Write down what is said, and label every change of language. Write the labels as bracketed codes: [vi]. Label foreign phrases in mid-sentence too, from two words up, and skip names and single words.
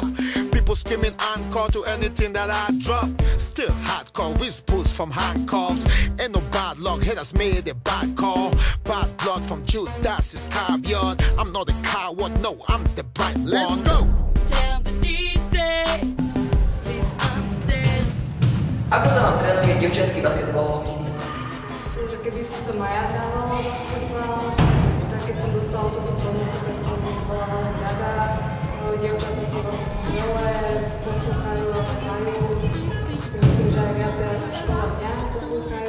[en] People screaming encore to anything that I drop. Still hardcore, whispers from handcuffs. Ain't no bad luck, haters made a bad call. Bad blood from Judas Iscariot. I'm not a coward, no, I'm the bright one. Let's go! Tell the DJ, please understand. [sk] Ako sa vám trénuje dievčenský basketbal? Takže keby som aj ja hrávala basketbal, tak keď som dostala túto ponuku, tak som bola veľmi rada. Dievčatá sú veľmi skvelé, poslúchajú a hrajú. Si myslím, že aj viacej aj v škole mňa poslúchajú.